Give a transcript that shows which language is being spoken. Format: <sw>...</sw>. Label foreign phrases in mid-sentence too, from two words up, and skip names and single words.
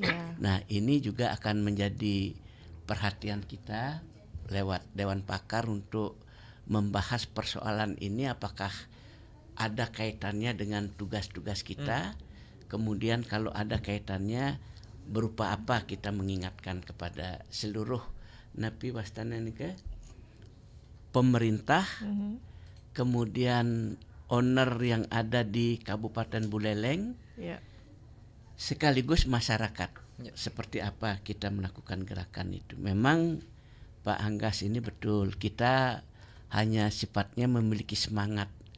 <id>Nah, ini juga akan menjadi perhatian kita lewat Dewan Pakar untuk membahas persoalan ini, apakah ada kaitannya dengan tugas-tugas kita. Kemudian kalau ada kaitannya, berupa apa kita mengingatkan kepada seluruh napi</id> <ban>wastana nika,</ban> <id>pemerintah, kemudian owner yang ada di Kabupaten Buleleng, sekaligus masyarakat. Seperti apa kita melakukan gerakan itu. Memang Pak Anggas ini betul, kita hanya sifatnya memiliki semangat.</id>